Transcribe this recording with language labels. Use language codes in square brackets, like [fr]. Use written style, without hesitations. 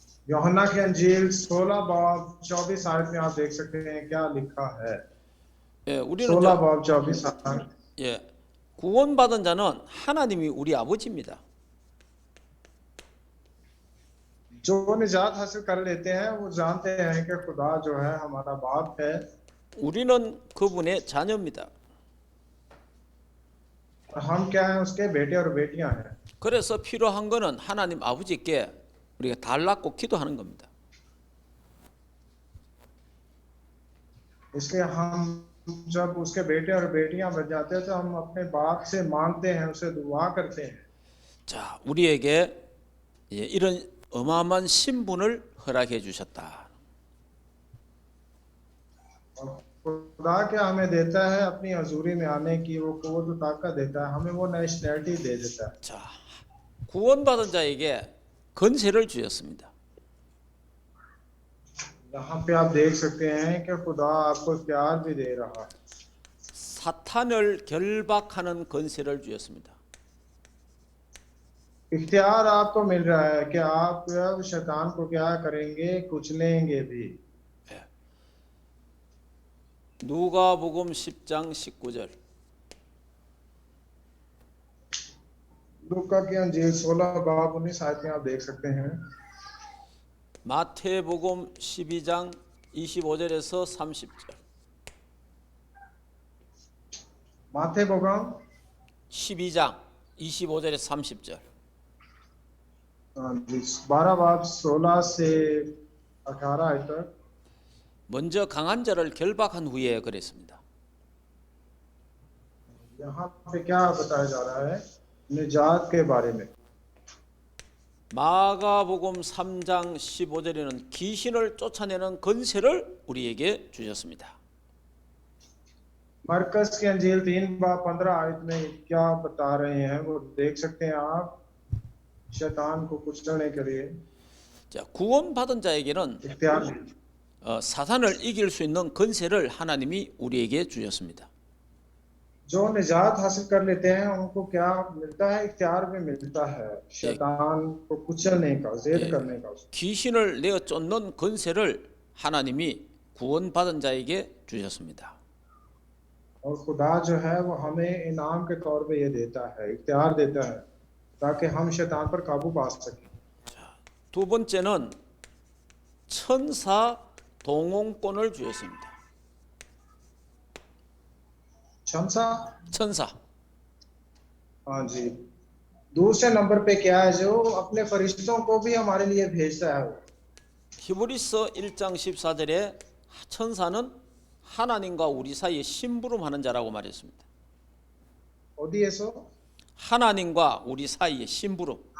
[hi] यूहन्ना की अंजील 16 बाब 24 आयत में आप देख सकते हैं क्या लिखा है। [ko] 예, 우리는 [hi] 16 बाब 24 [ko] 예, 구원받은 자는 하나님이 우리 아버지입니다. [hi] जो निजात हासिल कर लेते हैं वो जानते हैं कि खुदा जो है हमारा बाप है, [ko] 우리는 그분의 자녀입니다. [hi] और हम क्या है, उसके बेटे और बेटियां हैं। [ko] 그래서 필요한 거는 하나님 아버지께 우리가 달라고 기도하는 겁니다. [hi] इसलिए हम जब उसके बेटे और बेटियां बन जाते हैं तो हम अपने बाप से मांगते हैं, उसे दुआ करते हैं। [ko] 자, 우리에게 이런 어마어마한 신분을 허락해 주셨다. [hi] और खुदा क्या हमें देता है, अपनी हजूरी में आने की वो कुव्वत और ताकत देता है, हमें वो नेशनैलिटी दे देता है। [ko] 자, 구원받은 자에게 건세를 주셨습니다. [hi] यहाँ पे आप देख सकते हैं कि खुदा आपको प्यार भी दे रहा है। [ko] 사탄을 결박하는 건세를 주셨습니다. [hi] इख्तियार आपको मिल रहा है कि आप शैतान को क्या करेंगे, कुचलेंगे भी। [ko] 누가복음 10장 19절. [hi] लूका की अंजील 16 बाब 19 आयत में आप देख सकते हैं। [ko] 마태복음 12장 25절에서 30절. माथेबोगम 12장 25절에서 30절. [hi] हाँ जी, 12 बाब 16 से 18 आयत तक। [ko] 먼저 강한 자를 결박한 후에 그랬습니다. [hi] यहाँ पे क्या बताया जा रहा है निजात के बारे में। [ko] 마가복음 3장 15절에는 귀신을 쫓아내는 권세를 우리에게 주셨습니다. [hi] मरकस की अंजील 3 बाब 15 आयत में क्या बता रहे हैं वो देख सकते हैं आप, शैतान को कुचलने के लिए [ko] 자, 구원받은 자에게는 [hi] इख्तियार दी। [ko] 사탄을 이길 수 있는 권세를 하나님이 우리에게 주셨습니다. [hi] जो निजात हासिल कर लेते हैं उनको क्या मिलता है, इख्तियार भी मिलता है शैतान को कुचलने का, जेद [ko] 예, [hi] करने का। [ko] 귀신을 내어 쫓는 권세를 하나님이 구원받은 자에게 주셨습니다. [hi] और खुदा जो है वो हमें इनाम के तौर पे ये देता है, इख्तियार देता है ताकि हम शैतान पर काबू पा सकें। [ko] 두 번째는 천사 동원권을 주셨습니다. 천사. [hi] हाँ जी, दूसरे नंबर पे क्या है, जो अपने फरिश्तों को भी हमारे लिए भेजता है। [ko] 히브리서 1장 14절에 천사는 하나님과 우리 사이에 심부름하는 자라고 말했습니다. 어디에서? 하나님과 우리 사이에 심부름.